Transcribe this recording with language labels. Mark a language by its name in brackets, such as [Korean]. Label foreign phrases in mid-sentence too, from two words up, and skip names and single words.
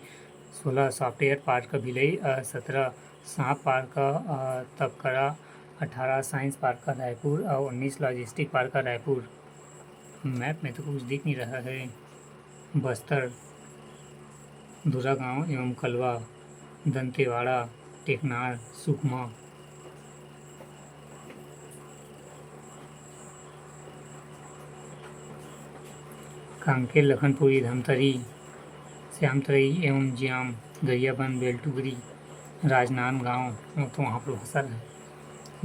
[Hindi] 16 सॉफ्टवेयर पार्क भिलई। 17 सांप पार्क तपकरा। 18 साइंस पार्क का रायपुर और 19 लॉजिस्टिक पार्क का रायपुर। मैप में तो कुछ दिख नहीं रहा है। बस्तर, धुरा गांव एवं कलवा, दंतेवाड़ा, टेकनार, सुकमा। कांकेर, लखनपुरी, धमतरी, श्यामतरई एवं जियाम, गरियाबंद, बेलटुगरी, राजनांदगांव तो वहाँ पर फसल है।